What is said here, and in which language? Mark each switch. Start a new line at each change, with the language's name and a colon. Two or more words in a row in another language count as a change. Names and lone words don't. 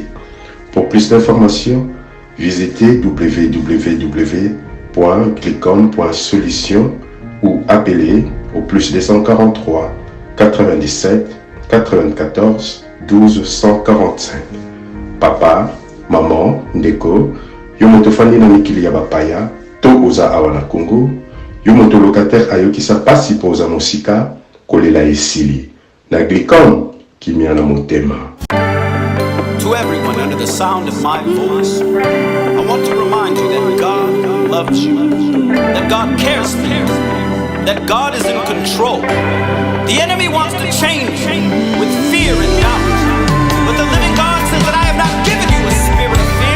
French: Pour plus d'informations, visitez www.glicom.solution ou appelez au plus 243 97 94 12 145.
Lingala: Papa, maman, Ndeko, yomoto fandi na mikili ya bapaya, to oza awana Congo, yomoto locataire ayokisa pasi poza mosika, kolela esili. Na Glicom, kimiana motema.
English: To everyone under the sound of my voice, I want to remind you that God loves you, that God cares for you, that God is in control. The enemy wants to change you with fear and doubt, but the living God says that I have not given you a spirit of fear.